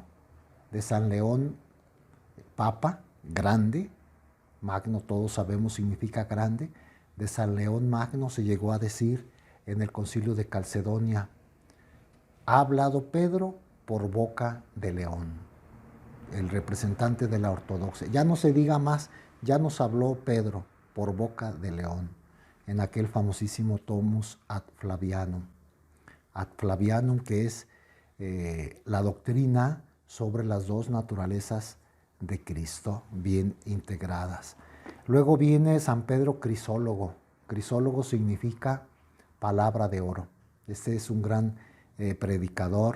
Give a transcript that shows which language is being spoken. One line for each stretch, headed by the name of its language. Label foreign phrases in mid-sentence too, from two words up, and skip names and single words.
Spanish: De San León, Papa, grande, Magno todos sabemos significa grande, de San León Magno se llegó a decir en el concilio de Calcedonia: ha hablado Pedro por boca de León, el representante de la ortodoxia. Ya no se diga más, ya nos habló Pedro por boca de León, en aquel famosísimo Tomus ad Flavianum. Ad Flavianum, que es la doctrina sobre las dos naturalezas de Cristo bien integradas. Luego viene San Pedro Crisólogo. Crisólogo significa palabra de oro. Este es un gran predicador.